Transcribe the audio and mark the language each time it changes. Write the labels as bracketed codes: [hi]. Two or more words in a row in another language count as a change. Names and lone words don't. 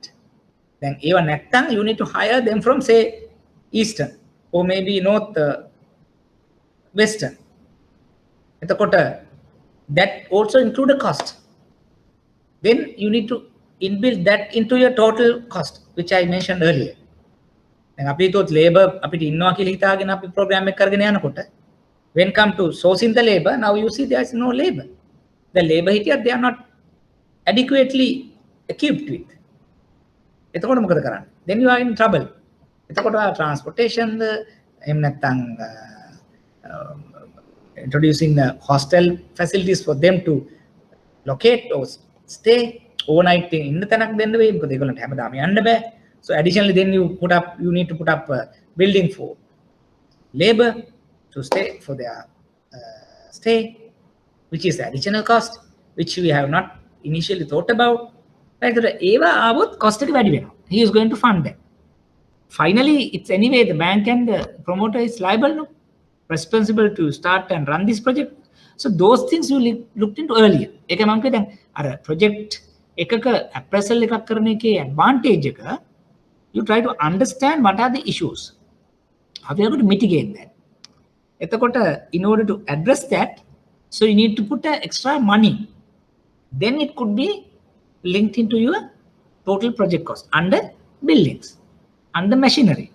[en] Then even නැත්තම් you need to hire them from say eastern or maybe north western. That also include a cost. Then you need to inbuild that into your total cost, which I mentioned earlier. And [si] අපි හිතුවොත් labor අපිට ඉන්නවා කියලා හිතාගෙන අපි program එක කරගෙන යනකොට [en] when come to sourcing the labor, now you see there is no labor. The labor here they are not adequately equipped with. [si] එතකොට මොකද කරන්නේ? [en] Then you are in trouble. එතකොට transportation [si] එහෙම නැත්නම් [en] introducing the hostel facilities for them to locate or stay overnight in the [si] තැනක් දෙන්න වෙයි. මොකද ඒගොල්ලන්ට හැමදාම යන්න බෑ. [en] So additionally then you need to put up a building for labor to stay for their stay, which is the additional cost which we have not initially thought about. Right? [si] ඒවා ආවොත් cost එක වැඩි වෙනවා. [en] He is going to fund them. Finally, it's anyway the bank and the promoter is liable, no? Responsible to start and run this project. So those things you looked into earlier. [si] ඒක මම කිව්වා දැන් අර project එකක appraisal එකක් කරන එකේ advantage එක, [en] you try to understand what are the issues. How we are going to mitigate that. එතකොට in order to address that, so you need to put extra money. Then it could be linked into your total project cost under buildings, under machinery.